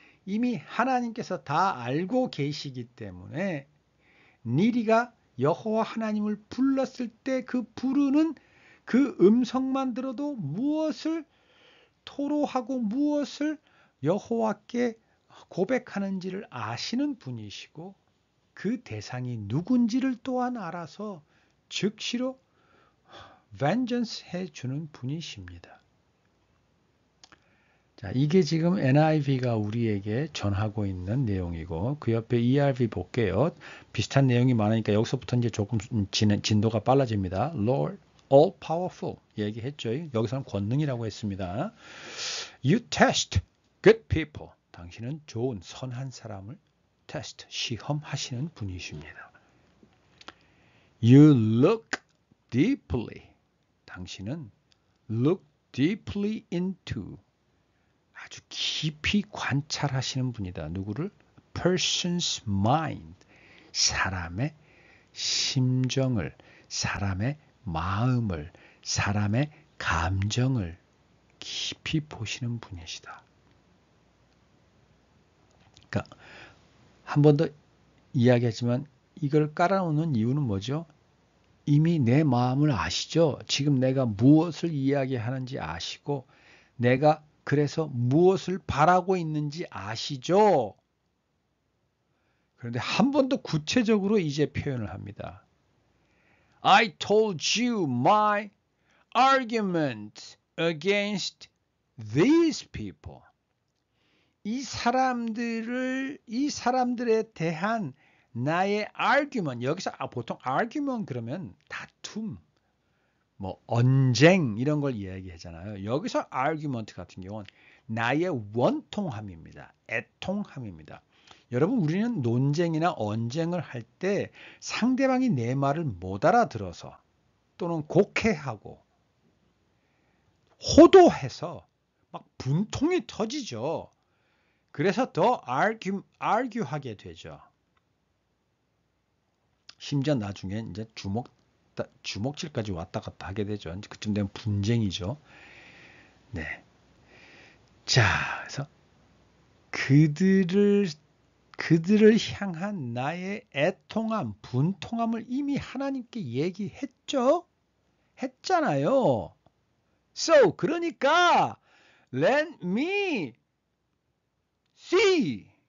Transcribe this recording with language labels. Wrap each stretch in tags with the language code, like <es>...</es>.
<ko>이미 하나님께서 다 알고 계시기 때문에 니리가 여호와 하나님을 불렀을 때 그 부르는 그 음성만 들어도 무엇을 토로하고 무엇을 여호와께 고백하는지를 아시는 분이시고 그 대상이 누군지를 또한 알아서 즉시로 vengeance 해주는 분이십니다. 자, 이게 지금 NIV가 우리에게 전하고 있는 내용이고 그 옆에 ERV 볼게요. 비슷한 내용이 많으니까 여기서부터 이제 조금 진도가 빨라집니다.</ko> <en>Lord all powerful</en> <ko>얘기했죠. 여기서는 권능이라고 했습니다.</ko> <en>You test good people.</en> <ko>당신은 좋은 선한 사람을 테스트 시험하시는 분이십니다.</ko> <en>You look deeply.</en> <ko>당신은</ko> <en>look deeply into.</en> <ko>아주 깊이 관찰하시는 분이다. 누구를?</ko> <en>Person's mind.</en> <ko>사람의 심정을, 사람의 마음을, 사람의 감정을 깊이 보시는 분이시다. 그러니까 한 번 더 이야기했지만 이걸 깔아놓는 이유는 뭐죠? 이미 내 마음을 아시죠? 지금 내가 무엇을 이야기하는지 아시고 내가 그래서 무엇을 바라고 있는지 아시죠? 그런데 한 번 더 구체적으로 이제 표현을 합니다.</ko> <en>I told you my argument against these people.</en> <ko>이 사람들에 대한 나의 argument, 여기서 보통 argument 그러면 다툼, 뭐 언쟁 이런 걸 이야기하잖아요. 여기서 argument 같은 경우는 나의 원통함입니다. 애통함입니다. 여러분 우리는 논쟁이나 언쟁을 할 때 상대방이 내 말을 못 알아들어서 또는 곡해하고 호도해서 막 분통이 터지죠. 그래서 더 argue하게 되죠. 심지어 나중에 이제 주먹질까지 왔다 갔다 하게 되죠. 그쯤 되면 분쟁이죠. 네. 자, 그래서 그들을 향한 나의 애통함, 분통함을 이미 하나님께 얘기했죠. 했잖아요.</ko> <en>So,</en> <ko>그러니까</ko> <en>let me see.</en>